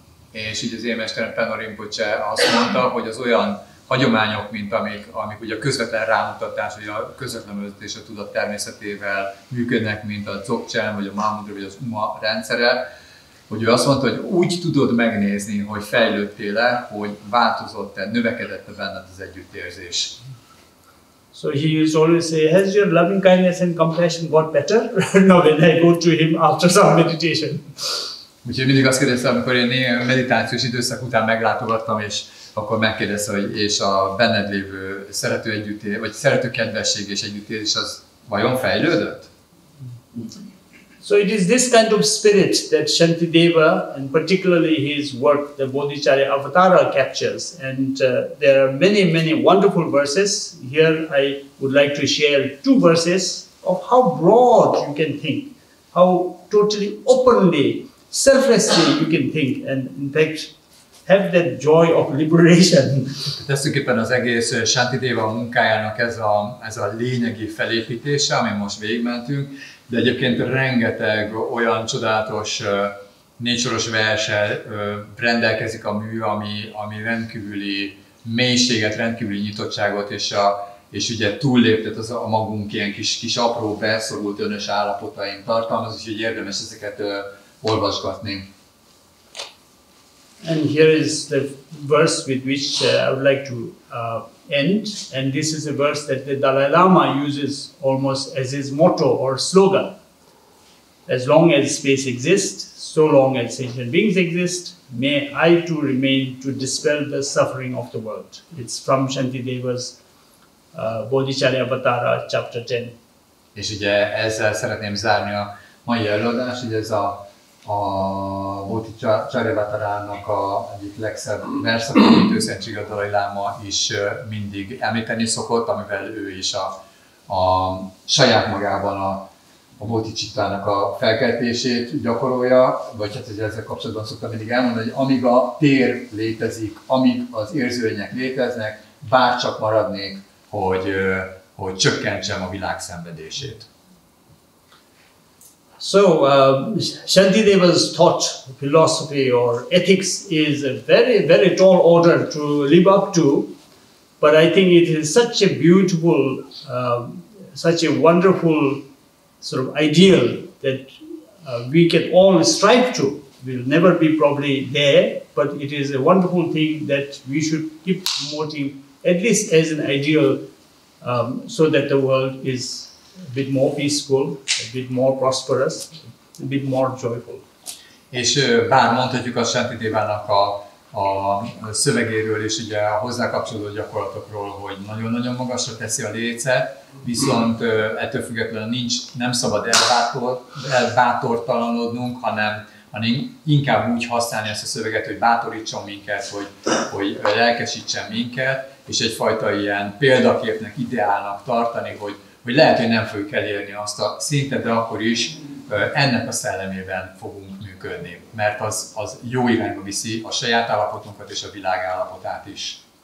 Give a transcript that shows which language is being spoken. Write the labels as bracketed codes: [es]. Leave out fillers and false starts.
[hu] És így az én mesterem Penno Rinpoche azt mondta, hogy az olyan hagyományok, mint amik ugye a közvetlen rámutatás, vagy a közvetlen vezetés a tudat természetével működnek, mint a Dzogchen, vagy a Mahamudra, vagy az Uma rendszere, hogy ő azt mondta, hogy úgy tudod megnézni, hogy fejlődtél-e, hogy változott-e, növekedett-e benned az együttérzés. [en] So he used to always say, has your loving kindness and compassion got better? No, when I go to him after some meditation. [hu] Úgyhogy mindig azt kérdezte, amikor én meditációs időszak után meglátogattam, és akkor megkérdezte, hogy és a benned lévő szerető együttérzés, vagy szerető kedvesség és együttérzés az vajon fejlődött? [en] So it is this kind of spirit that Santidéva, and particularly his work, the Bodhicharya Avatara, captures. And there are many wonderful verses. Here I would like to share 2 verses of how broad you can think, how totally openly, selflessly you can think, and in fact have that joy of liberation. [hu] Tulajdonképpen az egész Santidéva munkájának ez a lényegi felépítése, amin most végigmentünk, de egyébként rengeteg olyan csodálatos négysoros verssel rendelkezik a mű, ami rendkívüli mélységet, rendkívüli nyitottságot, és ugye túlléptet a magunk ilyen kis apró, beszorult önös állapotaink tartalmaz, úgyhogy érdemes ezeket olvasgatni. [en] And here is the verse with which I would like to end, and this is a verse that the Dalai Lama uses almost as his motto or slogan. As long as space exists, so long as sentient beings exist, may I too remain to dispel the suffering of the world. It's from Santidéva's Bodhicharyavatara, chapter 10. [hu] És ugye ezzel szeretném zárni a mai előadást, hogy ez a Bodhicharyavattárának egyik legszebb verszak, amit őszentsége a Dalai Láma is mindig említeni szokott, amivel ő is a saját magában a bodhicittának a felkeltését gyakorolja, vagy hát ezzel kapcsolatban szoktam mindig elmondani, hogy amíg a tér létezik, amíg az érzőlények léteznek, bárcsak maradnék, hogy csökkentsem a világ szenvedését. [en] So, Santidéva's thought, philosophy or ethics is a very, very tall order to live up to, but I think it is such a beautiful, such a wonderful sort of ideal that we can all strive to. We'll never be probably there, but it is a wonderful thing that we should keep promoting, at least as an ideal, so that the world is a bit more peaceful, a bit more prosperous, a bit more joyful. [hu] És bár mondhatjuk a Santidévának a szövegéről és ugye a hozzá kapcsolódó gyakorlatokról, hogy nagyon-nagyon magasra teszi a lécet, viszont ettől függetlenül nem szabad elbátortalanodnunk, hanem inkább úgy használni ezt a szöveget, hogy bátorítson minket, hogy lelkesítsen minket, és egyfajta ilyen példaképnek, ideálnak tartani, hogy lehet, hogy nem fogjuk elérni azt a szintet, de akkor is ennek a szellemében fogunk működni, mert az jó irányba viszi a saját állapotunkat és a világ állapotát is.